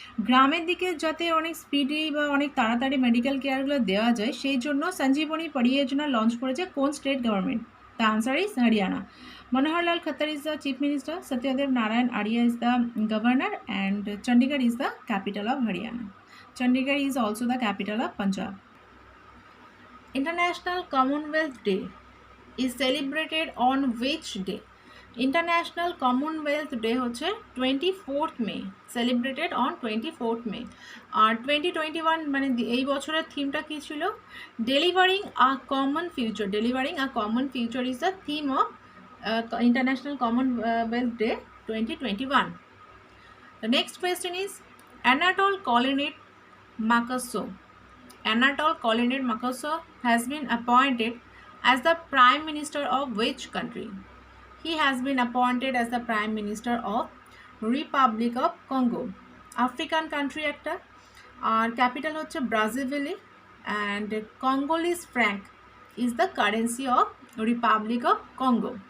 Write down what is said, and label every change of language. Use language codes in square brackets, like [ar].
[bn] গ্রামের দিকে যাতে অনেক স্পিডি বা অনেক তাড়াতাড়ি মেডিকেল কেয়ারগুলো দেওয়া যায় সেই জন্য সঞ্জীবনী পরিযোজনা লঞ্চ করেছে কোন state government? [en] The answer is Haryana. Manoharlal Khattar is the chief minister, Satyadev Narayan Arya is the governor, and Chandigarh is the capital of Haryana. Chandigarh is also the capital of Punjab. International Commonwealth Day is celebrated on which day? International Commonwealth Day হচ্ছে 24th May, celebrated on 24th May. [bn] আর 2021 মানে এই বছরের থিমটা কি ছিল? [en] Delivering a Common Future. Delivering a Common Future is the theme of International Commonwealth Day 2021. The next question is, Anatole Colonnet Makasso. Anatole Colonnet Makasso has been appointed as the Prime Minister of which country? He has been appointed as the Prime Minister of Republic of Congo. African country একটা, [bn] আর capital হচ্ছে Brasilia, [en] And Congolese franc is the currency of Republic of Congo.